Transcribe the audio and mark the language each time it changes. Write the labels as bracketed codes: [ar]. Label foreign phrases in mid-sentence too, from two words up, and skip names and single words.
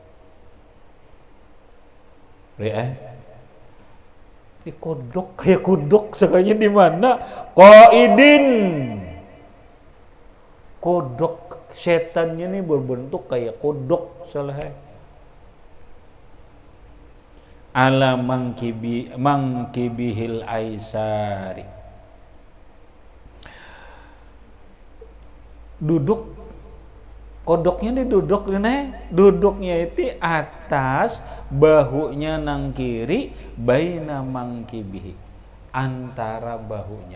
[id] Ini kodok kayak kodok sekalinya di mana? [ar] Qaidin. [id] Kodok setannya nih berbentuk kayak kodok salah. [ar] Ala mangkibihil aisari, [id] duduk, kodoknya diduduk duduknya itu atas bahunya nang kiri, [ar] baina mangkibihi, [id] antara bahunya.